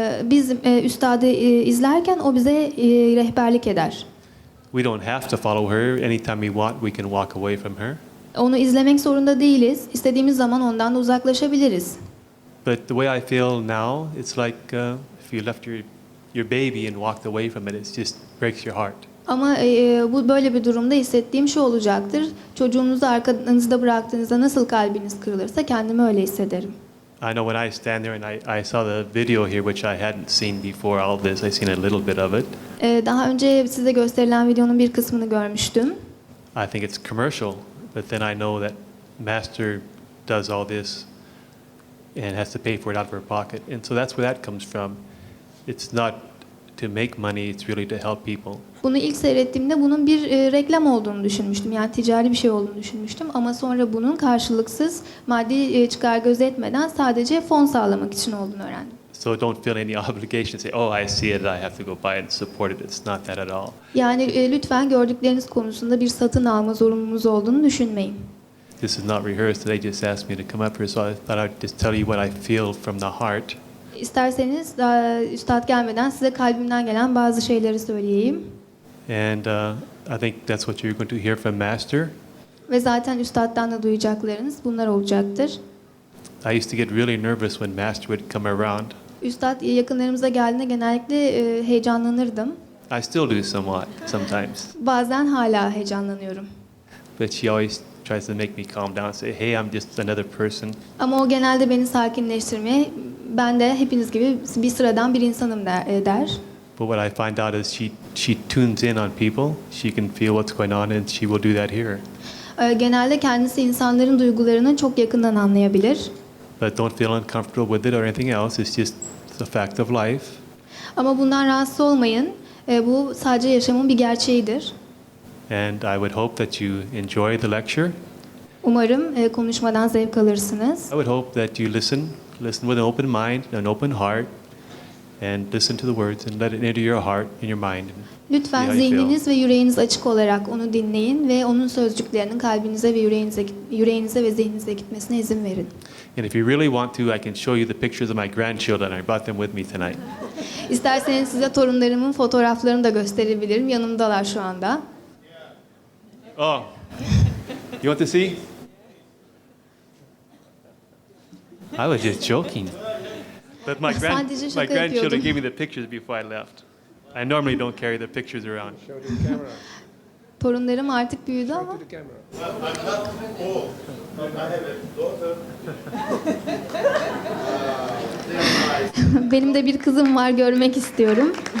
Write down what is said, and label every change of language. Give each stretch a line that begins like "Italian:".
Turkish: Biz üstadı izlerken o bize rehberlik eder.
English: We don't have to follow her. Anytime we want, we can walk away from her.
Turkish: Onu izlemek zorunda değiliz. İstediğimiz zaman ondan da uzaklaşabiliriz.
English: But the way I feel now, it's like if you left your baby and walked away from it, it just breaks your heart.
Turkish: Ama bu böyle bir durumda hissettiğim şu olacaktır. Çocuğunuzu arkanızda bıraktığınızda nasıl kalbiniz kırılırsa kendimi öyle hissederim.
English: I know when I stand there and I saw the video here, which I hadn't seen before all this. I seen a little bit of it.
Turkish: Daha önce size gösterilen videonun bir kısmını görmüştüm.
English: I think it's commercial, but then I know that Master does all this and has to pay for it out of her pocket. And so that's where that comes from. It's not to make money, it's really to help people.
Turkish: Bunu ilk seyrettiğimde bunun bir reklam olduğunu düşünmüştüm. Yani ticari bir şey olduğunu düşünmüştüm. Ama sonra bunun karşılıksız maddi çıkar gözetmeden sadece fon sağlamak için olduğunu öğrendim.
English: So don't feel any obligation to say, oh, I see it, I have to go buy it and support it. It's not that at all.
Turkish: Yani lütfen gördükleriniz konusunda bir satın alma zorunluluğunuz olduğunu düşünmeyin.
English: This is not rehearsed. They just asked me to come up here, so I thought I'd just tell you what I feel from the heart.
Turkish: İsterseniz daha üstad gelmeden size kalbimden gelen bazı şeyleri söyleyeyim.
English: And I think that's what you're going to hear from Master.
Turkish: Ve zaten üstaddan da duyacaklarınız bunlar olacaktır.
English: I used to get really nervous when Master would come around.
Turkish: Üstad yakınlarımıza geldiğinde genellikle heyecanlanırdım.
English: I still do sometimes.
Turkish: Bazen hala heyecanlanıyorum.
English: But she always tries to make me calm down, say, hey, I'm just another person.
Turkish: Ama o genelde beni sakinleştirmeye, ben de hepiniz gibi bir sıradan bir insanım der.
English: But what I find out is she tunes in on people. She can feel what's going on, and she will do that here.
Turkish: Genelde kendisi insanların duygularını çok yakından anlayabilir.
English: But don't feel uncomfortable with it or anything else. It's just the fact of life.
Turkish: Ama bundan rahatsız olmayın. Bu sadece yaşamın bir gerçeğidir.
English: And I would hope that you enjoy the lecture.
Turkish: Umarım konuşmadan zevk alırsınız.
English: I would hope that you listen with an open mind, an open heart, and listen to the words and let it enter your heart and your mind.
Turkish: Lütfen
English: See how you feel.
Turkish: zihniniz ve yüreğiniz açık olarak onu dinleyin ve onun sözcüklerinin kalbinize ve yüreğinize ve zihninize gitmesine izin verin.
English: And if you really want to, I can show you the pictures of my grandchildren. I brought them with me tonight.
Turkish: İsterseniz size torunlarımın fotoğraflarını da gösterebilirim. Yanımdalar şu anda.
English: Oh, you want to see? I was just joking. But my
Turkish: Sadece şaka
English: grandchildren
Turkish: yapıyordum.
English: gave me the pictures before I left. I normally don't carry the pictures around. Show to the camera.
Turkish: Torunlarım artık büyüdü ama.
English: To the camera.
Turkish: Benim de bir kızım var, görmek istiyorum.